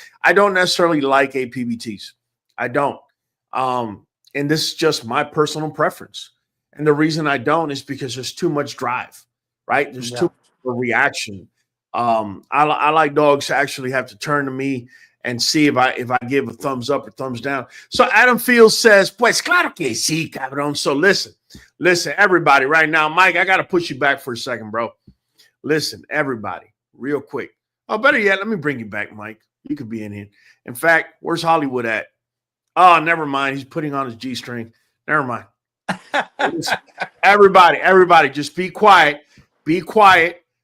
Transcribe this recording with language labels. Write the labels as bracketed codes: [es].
[en] I don't necessarily like APBTs. I don't. And this is just my personal preference. And the reason I don't is because there's too much drive, right? There's too much reaction. I like dogs to actually have to turn to me and see if I give a thumbs up or thumbs down. So Adam Fields says, [es] pues claro que sí, cabrón. [en] So listen, everybody right now. Mike, I got to push you back for a second, bro. Listen, everybody, real quick. Oh, better yet, let me bring you back, Mike. You could be in here. In fact, where's Hollywood at? Oh, never mind. He's putting on his G-string. Never mind. Listen, everybody, just be quiet. Be quiet.